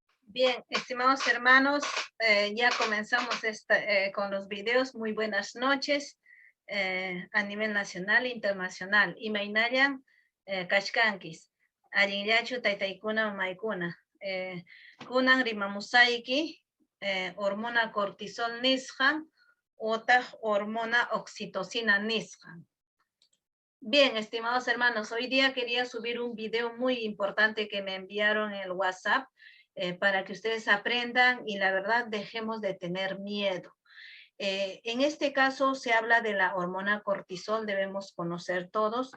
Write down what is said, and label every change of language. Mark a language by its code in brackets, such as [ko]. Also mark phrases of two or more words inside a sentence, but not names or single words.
[es] Bien, estimados hermanos, ya comenzamos con los videos. Muy buenas noches a nivel nacional e internacional. [qu] Imainayan kashkankis, arinyachu taytaykuna maykuna. Kunan rimamusaiki, [es] hormona cortisol [qu] nisqan, otaq [es] hormona oxitocina [qu] nisqan. [es] Bien, estimados hermanos, hoy día quería subir un video muy importante que me enviaron en el WhatsApp para que ustedes aprendan y la verdad dejemos de tener miedo. En este caso se habla de la hormona cortisol, debemos conocer todos.